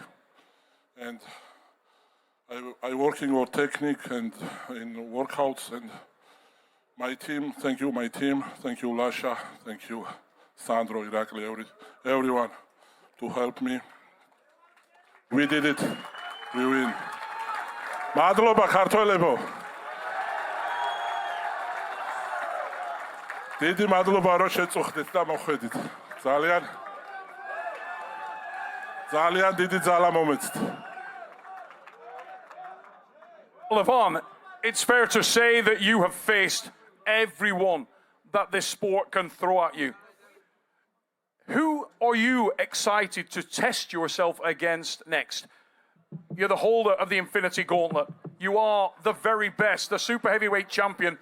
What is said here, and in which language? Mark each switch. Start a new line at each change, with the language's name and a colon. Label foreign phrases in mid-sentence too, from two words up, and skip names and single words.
English: And I working on technique and in workouts, and my team. Thank you, my team. Thank you, Lasha. Thank you, Sandro, Irakli, everyone to help me. We did it. We win.
Georgian: Madloba ქართველებო. დიდი მადლობა რომ შეწუხდით და მოხვედით. ძალიან დიდი ძალა მომეცით.
English: Levan, it's fair to say that you have faced everyone that this sport can throw at you. Who are you excited to test yourself against next? You're the holder of the Infinity Gauntlet. You are the very best, the super heavyweight champion.